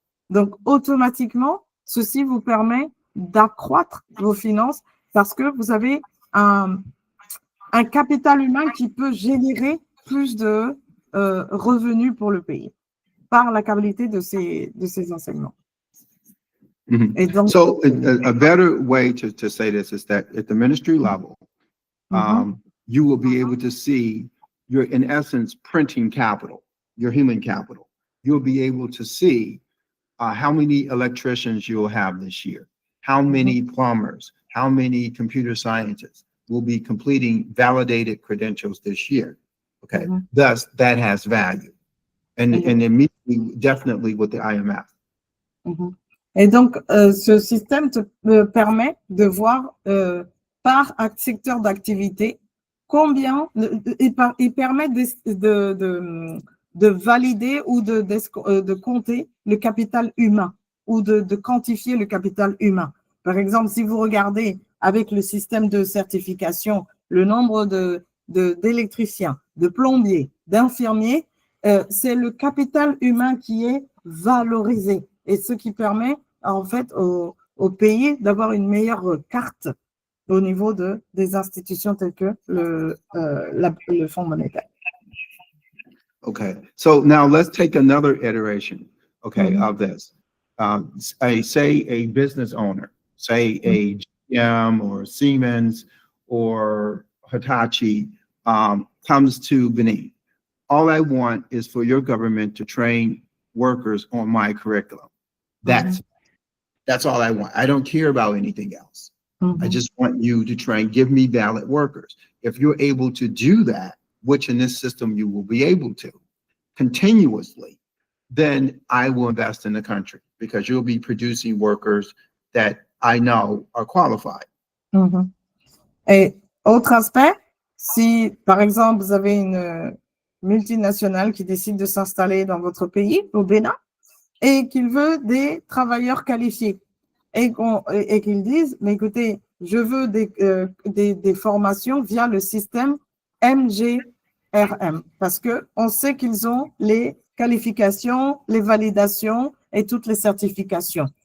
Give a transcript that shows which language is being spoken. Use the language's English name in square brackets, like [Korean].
[French] Donc, automatiquement, ceci vous permet d'accroître vos finances parce que vous avez un capital humain qui peut générer plus de revenus pour le pays par la qualité de ces enseignements. Et donc, [English] so a better way to say this is that at the ministry level, you will be able to see you're in essence printing capital, your human capital. You'll be able to see how many electricians you'll have this year, how many plumbers, how many computer scientists will be completing validated credentials this year. Okay, thus that has value, and immediately, definitely with the IMF. [French] Et donc, ce système te permet de voir par secteur d'activité combien, il permet de valider ou de compter le capital humain ou de quantifier le capital humain. Par exemple, si vous regardez avec le système de certification, le nombre d'électriciens, de plombiers, d'infirmiers, c'est le capital humain qui est valorisé et ce qui permet en fait au pays d'avoir une meilleure carte au niveau des institutions telles que le Fonds monétaire. [English] Okay, so now let's take another iteration, of this. Say a business owner, say a GM or Siemens or Hitachi comes to Benin. All I want is for your government to train workers on my curriculum. That's all I want. I don't care about anything else. I just want you to give me valid workers. If you're able to do that, which in this system you will be able to continuously, then I will invest in the country because you'll be producing workers that I know are qualified. [French] Et autre aspect, si par exemple vous avez une multinationale qui décide de s'installer dans votre pays, au Bénin, et qu'il veut des travailleurs qualifiés, et qu'ils disent, mais écoutez, je veux des formations via le système MGRM, parce qu'on sait qu'ils ont les qualifications, les validations et toutes les certifications.